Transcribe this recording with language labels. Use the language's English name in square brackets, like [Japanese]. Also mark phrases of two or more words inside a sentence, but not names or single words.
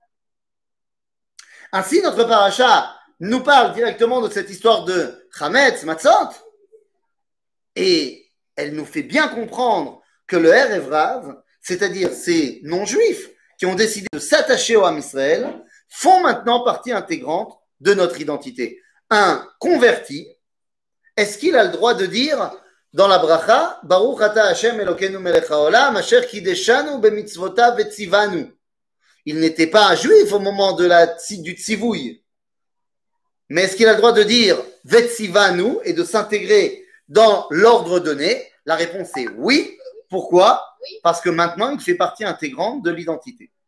[French] Ainsi, notre paracha nous parle directement de cette histoire de [Hebrew] חמץ, מצות, [French] et elle nous fait bien comprendre que le [Hebrew] ערב רב, [French] c'est-à-dire ces non-juifs qui ont décidé de s'attacher au [Hebrew] עם ישראל, [French] font maintenant partie intégrante de notre identité. Un converti, est-ce qu'il a le droit de dire dans la bracha, [Hebrew] ברוך אתה ה' אלוקינו מלך העולם אשר קדשנו במצוותיו וצוונו. [French] Il n'était pas un juif au moment du tzivouï. Mais est-ce qu'il a le droit de dire vetzivanu et de s'intégrer dans l'ordre donné? La réponse est oui. Pourquoi? Parce que maintenant, il fait partie intégrante de l'identité.